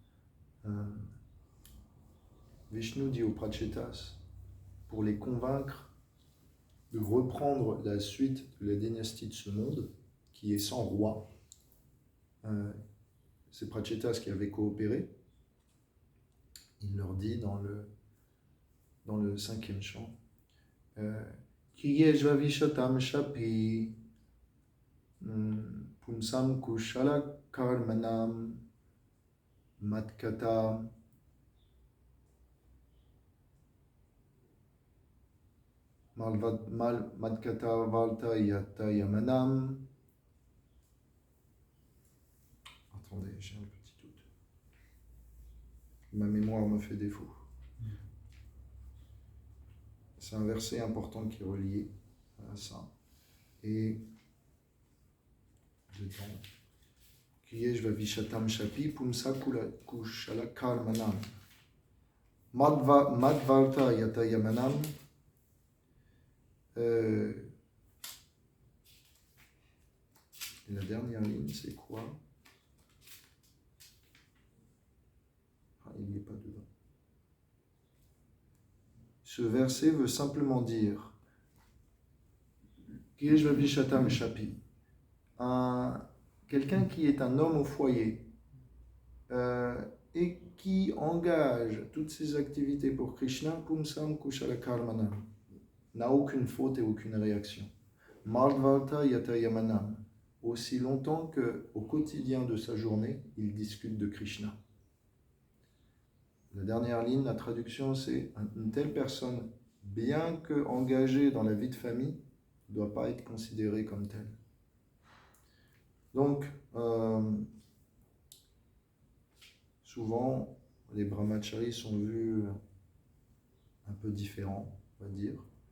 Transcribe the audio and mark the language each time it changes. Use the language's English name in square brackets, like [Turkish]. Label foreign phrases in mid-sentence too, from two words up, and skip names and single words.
[French] Vishnu dit aux Prachetas, pour les convaincre de reprendre la suite de la dynastie de ce monde, qui est sans roi, ces Prachetas qui avaient coopéré, il leur dit dans le 5e chant, [Sanskrit] गृहेष्वाविशतां चापि पुंसां कुशल कर्मणाम् मत्कत मद्कत वल्त यात यामानाम्. [French] Attendez, j'ai un petit doute. Ma mémoire me fait défaut. C'est un verset important qui est relié à ça. Et dedans, [Sanskrit] गृहेष्वाविशतां चापि पुंस कुशल कर्मणाम् मद्वार्ता यात यामानाम्. [French] Et la dernière ligne, c'est quoi? Il n'y est pas dedans. Ce verset veut simplement dire [Sanskrit] गृहेष्वाविशतां चापि, [French] quelqu'un qui est un homme au foyer et qui engage toutes ses activités pour Krishna, [Sanskrit] पुंसां कुशल कर्मणाम्, [French] n'a aucune faute et aucune réaction. [Sanskrit] मद्वार्ता यात यामानाम्, [French] aussi longtemps qu'au quotidien de sa journée, il discute de Krishna. La dernière ligne, la traduction, c'est une telle personne, bien qu'engagée dans la vie de famille, ne doit pas être considérée comme telle. Donc, souvent, les brahmacharis sont vus un peu différents, on va dire.